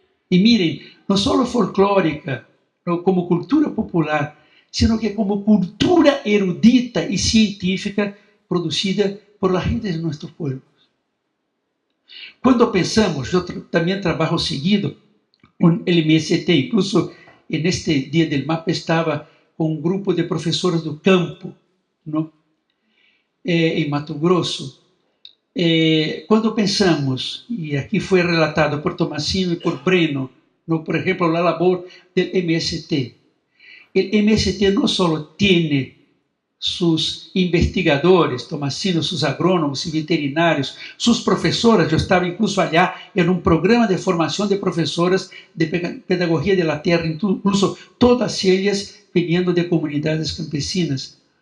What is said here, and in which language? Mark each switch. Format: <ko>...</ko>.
<es>Y miren, no solo folclórica, no como cultura popular, sino que como cultura erudita y científica producida por la gente de nuestros pueblos. Cuando pensamos, yo también trabajo seguido con el MST, incluso en este Día del Mapa estaba con un grupo de profesores</es> <pt>do campo,</pt> <es>¿no? En Mato Grosso.</es> <pt>Quando pensamos, e aqui foi relatado por Tomasino e por Breno, no, por exemplo,</pt> <es>la labor del MST. El MST no solo tiene sus investigadores, Tomasino, sus agrónomos y veterinarios, sus profesoras, yo estaba incluso allá en un programa de formación de profesoras de pedagogía de la tierra, incluso todas ellas viniendo de comunidades campesinas.</es>